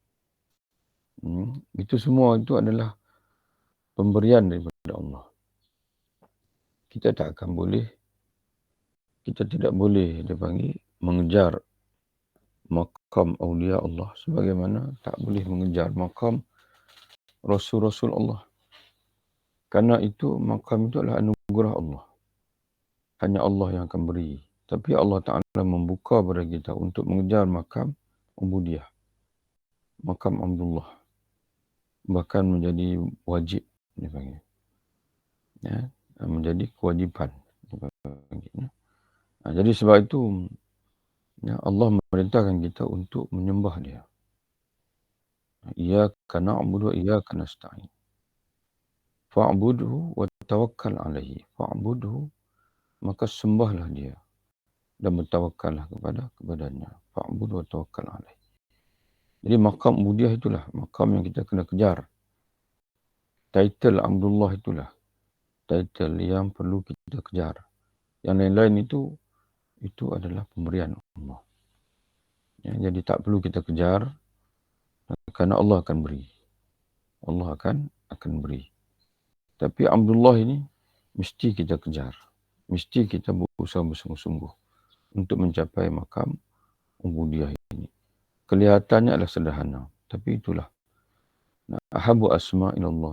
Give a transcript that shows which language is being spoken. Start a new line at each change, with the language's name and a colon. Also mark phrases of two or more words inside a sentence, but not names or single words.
Malay: Itu semua itu adalah pemberian daripada Allah. Kita tak akan boleh, kita tidak boleh dipanggil mengejar maqam awliya Allah sebagaimana tak boleh mengejar maqam Rasul-Rasul Allah. Karena itu maqam itu adalah anugerah Allah. Hanya Allah yang akan beri. Tapi Allah Ta'ala membuka kepada kita untuk mengejar maqam ubudiyah. Maqam Abdullah. Bahkan menjadi wajib dipanggil. Menjadi kewajipan dipanggil. Jadi sebab itu Allah memerintahkan kita untuk menyembah dia.
Arabic: إياك نعبد وإياك نستعين. فاعبده وتوكل عليه. Fa'budhu,
Malay: maka sembahlah dia dan bertawakkallah kepadanya.
Arabic: فاعبده وتوكل عليه.
Malay: Jadi maqam ubudiyah itulah maqam yang kita kena kejar. Title Abdullah itulah title yang perlu kita kejar. Yang lain-lain itu adalah pemberian Allah. Jadi tak perlu kita kejar, kerana Allah akan beri. Allah akan beri. Tapi Abdullah ini mesti kita kejar. Mesti kita berusaha bersungguh-sungguh untuk mencapai makam ubudiyah ini. Kelihatannya adalah sederhana, tapi itulah.
Arabic: أحب أسماء إلى الله.